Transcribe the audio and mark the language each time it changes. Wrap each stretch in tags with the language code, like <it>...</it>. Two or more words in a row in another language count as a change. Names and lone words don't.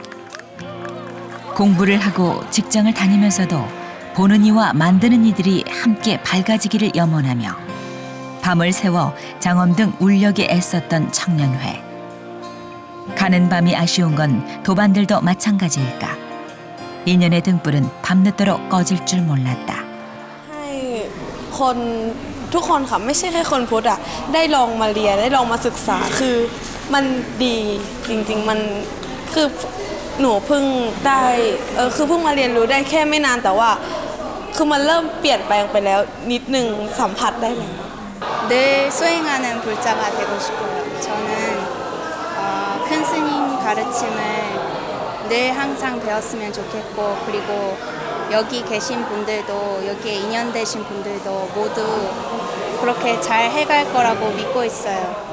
<ko>공부를 하고 직장을 다니면서도 보는 이와 만드는 이들이 함께 밝아지기를 염원하며 밤을 새워 장엄등 울력에 애썼던 청년회. 가는 밤이 아쉬운 건 도반들도 마찬가지일까. 인연의 등불은 밤늦도록 꺼질 줄 몰랐다.</ko> <th>ทุกคนค่ะไม่ใช่แค่คนพุทธอ่ะได้ลองมาเรียนได้ลองมาศึกษาคือมันดีจริงๆมันคือหนูเพิ่งได้คือเพิ่งมาเรียนรู้ได้แค่ไม่นานแต่ว่าคือมันเริ่มเปลี่ยนแปลงไปแล้วนิดนึงสัมผัสได้เลย</th> <ko>늘 수행하는 불자가 되고 싶어요. 저는 큰 스님 가르침을 늘 항상 배웠으면 좋겠고 그리고 여기 계신 분들도 여기에 인연되신 분들도 모두 그렇게 잘 해갈 거라고 믿고 있어요.</ko>